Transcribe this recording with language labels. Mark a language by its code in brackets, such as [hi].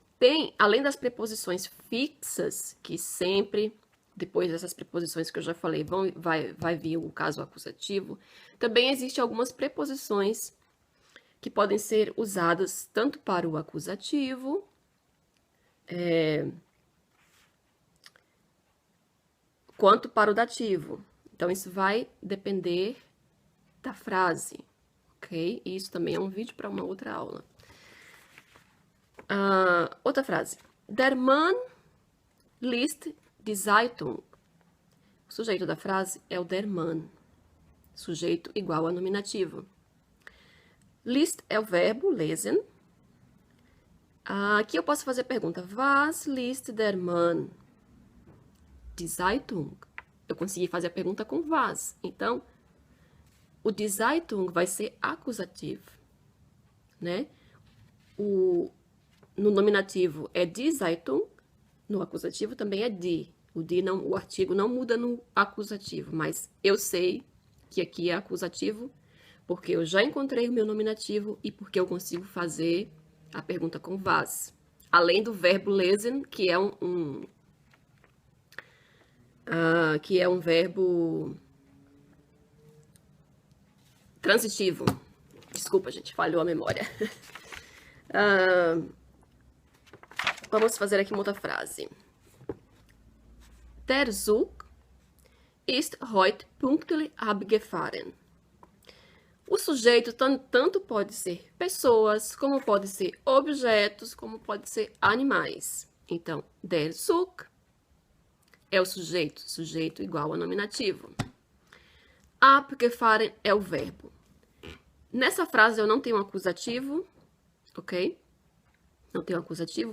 [pt] Tem, além das preposições fixas, que sempre, depois dessas preposições que eu já falei, vai vir o caso acusativo, também existem algumas preposições que podem ser usadas tanto para o acusativo, quanto para o dativo. Então, isso vai depender da frase, ok? E isso também é um vídeo para uma outra aula. Outra frase. [de] Der Mann liest die Zeitung. [pt] O sujeito da frase é o der Mann. Sujeito igual a nominativo. Liest é o verbo lesen. Aqui eu posso fazer a pergunta. [de] Was liest der Mann? Die Zeitung. [pt] Eu consegui fazer a pergunta com was. Então, o die Zeitung vai ser acusativo, né? No nominativo é die Zeitung, no acusativo também é die. O artigo não muda no acusativo, mas eu sei que aqui é acusativo porque eu já encontrei o meu nominativo e porque eu consigo fazer a pergunta com was. Além do verbo lesen, que é um verbo transitivo. Desculpa, gente, falhou a memória. Vamos fazer aqui uma outra frase. [de] Der Zug ist heute pünktlich abgefahren. [pt] O sujeito tanto pode ser pessoas, como pode ser objetos, como pode ser animais. Então, der Zug é o sujeito igual a nominativo. Abgefahren é o verbo. Nessa frase eu não tenho um acusativo, ok? Não tenho um acusativo.